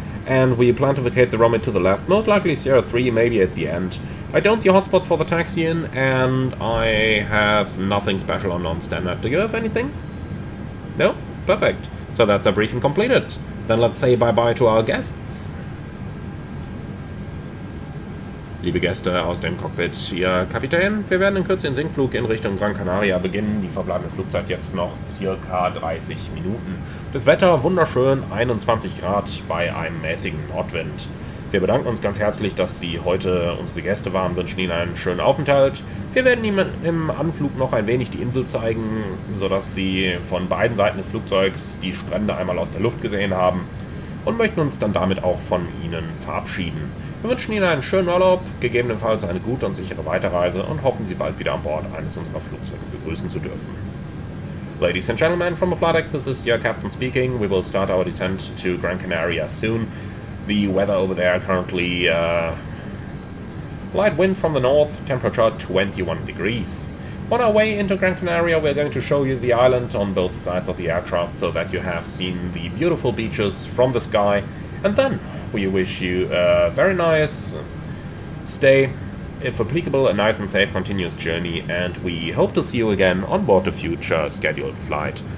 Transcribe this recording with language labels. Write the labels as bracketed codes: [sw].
[en] and we plan to vacate the runway to the left, most likely Sierra 3, maybe at the end. I don't see hotspots for the taxiing, and I have nothing special on non-standard. Do you have anything? No? Perfect. So that's our briefing completed. Then let's say bye-bye to our guests. [de] Liebe Gäste aus dem Cockpit, Ihr Kapitän, wir werden in Kürze den Sinkflug in Richtung Gran Canaria beginnen. Die verbleibende Flugzeit jetzt noch circa 30 Minuten. Das Wetter wunderschön, 21 Grad bei einem mäßigen Nordwind. Wir bedanken uns ganz herzlich, dass Sie heute unsere Gäste waren, wünschen Ihnen einen schönen Aufenthalt. Wir werden Ihnen im Anflug noch ein wenig die Insel zeigen, sodass Sie von beiden Seiten des Flugzeugs die Strände einmal aus der Luft gesehen haben und möchten uns dann damit auch von Ihnen verabschieden. Wir wünschen Ihnen einen schönen Urlaub, gegebenenfalls eine gute und sichere Weiterreise und hoffen, Sie bald wieder an Bord eines unserer Flugzeuge begrüßen zu dürfen. [en] Ladies and gentlemen, from the flight deck, this is your captain speaking. We will start our descent to Gran Canaria soon. The weather over there currently light wind from the north, temperature 21 degrees. On our way into Gran Canaria, we're going to show you the island on both sides of the aircraft so that you have seen the beautiful beaches from the sky, and then we wish you a very nice stay, if applicable, a nice and safe continuous journey, and we hope to see you again on board a future scheduled flight.